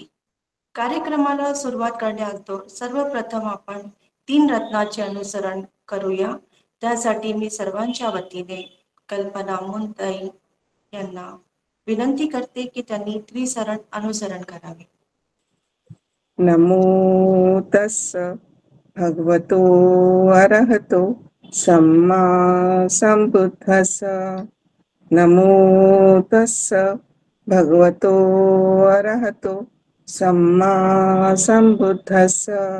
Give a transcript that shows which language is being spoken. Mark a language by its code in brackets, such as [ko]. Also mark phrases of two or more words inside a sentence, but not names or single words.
[mr] कार्यक्रमाला सुरुवात करण्याअगोदर सर्वप्रथम आपण 3 रत्नाचे अनुसरण करूया. त्यासाठी मी सर्वांच्या वतीने कल्पना मुंताई यांना विनंती करते की त्यांनी त्रिसरण अनुसरण करावे. [pi] नमो तस्स भगवतो अरहतो सम्मा संबुद्धस्स. नमो तस्स भगवतो अरहतो सम्मा संबुद्धस्स.